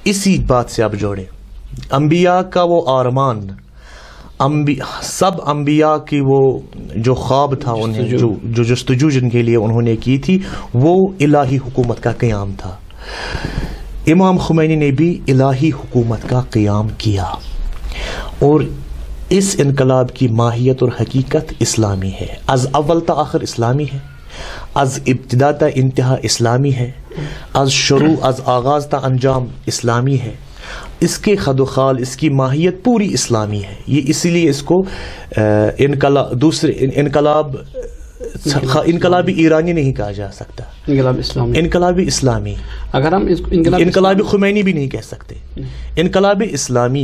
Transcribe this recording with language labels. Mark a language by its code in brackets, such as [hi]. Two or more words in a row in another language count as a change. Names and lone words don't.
[ur] اسی بات سے آپ جوڑیں انبیاء کا وہ آرمان، سب انبیاء کی وہ جو خواب تھا انہیں جو جستجو جن کے لیے انہوں نے کی تھی وہ الہی حکومت کا قیام تھا. امام خمینی نے بھی الہی حکومت کا قیام کیا اور اس انقلاب کی ماہیت اور حقیقت اسلامی ہے. [fa] از اول تا آخر [ur] اسلامی ہے, [fa] از ابتدا تا انتہا [ur] اسلامی ہے, [fa] از شروع از آغاز تا انجام [ur] اسلامی ہے. اس کے خد و خال, اس کی ماہیت پوری اسلامی ہے. یہ اسی لیے اس کو انقلابی ایرانی نہیں کہا جا سکتا, انقلابی اسلامی. اگر ہم انقلابی خمینی بھی نہیں کہہ سکتے, انقلابی اسلامی.